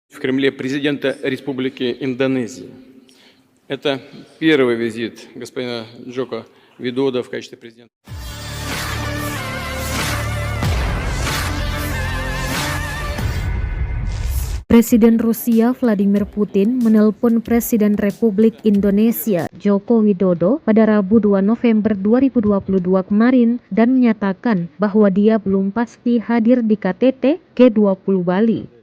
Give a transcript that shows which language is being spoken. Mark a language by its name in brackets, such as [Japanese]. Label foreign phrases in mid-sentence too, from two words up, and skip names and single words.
[Russian] В Кремле президента Республики Индонезия. Это первый визит господина Джоко Видодо в качестве президента. [Indonesian] Presiden Rusia Vladimir Putin menelpon Presiden Republik Indonesia Joko Widodo pada Rabu 2 November 2022 kemarin dan menyatakan bahwa dia belum pasti hadir di KTT G20 Bali.